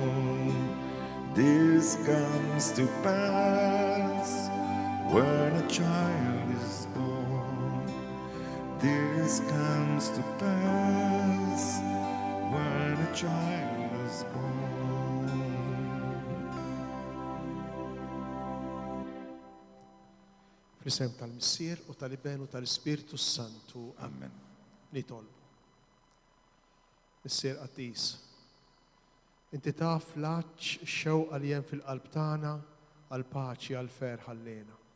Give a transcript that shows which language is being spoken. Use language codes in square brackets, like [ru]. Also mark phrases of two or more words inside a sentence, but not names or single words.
[en] This comes to pass when a child is born. This comes to pass when a child is born. [mt] Fl-isem tal-Missier u tal-Iben u tal-Ispiritu Santu. Amen. Nitolbu. Missier Qattis, inti taf l-għaġġ xewqa li hemm fil-qalb tagħna għall-paċi għall-fer ħallejna.